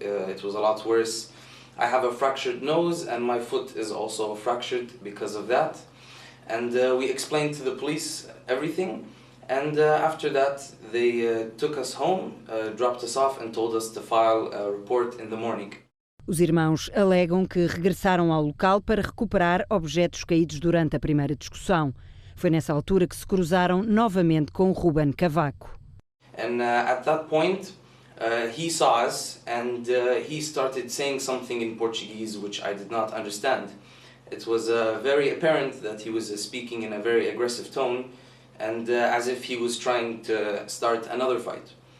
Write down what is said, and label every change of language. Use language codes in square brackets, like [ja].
[en] It was a lot worse. I have a fractured nose and my foot is also fractured because of that. And we explained to the police everything. And after that they took us home, dropped us off and told us to file a report in the morning. [pt] Os irmãos alegam que regressaram ao local para recuperar objetos caídos durante a primeira discussão. Foi nessa altura que se cruzaram novamente com Ruben Cavaco. [en] And at that point, he saw us and he started saying something in Portuguese which I did not understand. It was very apparent that he was speaking in a very aggressive tone and as if he was trying to start another fight.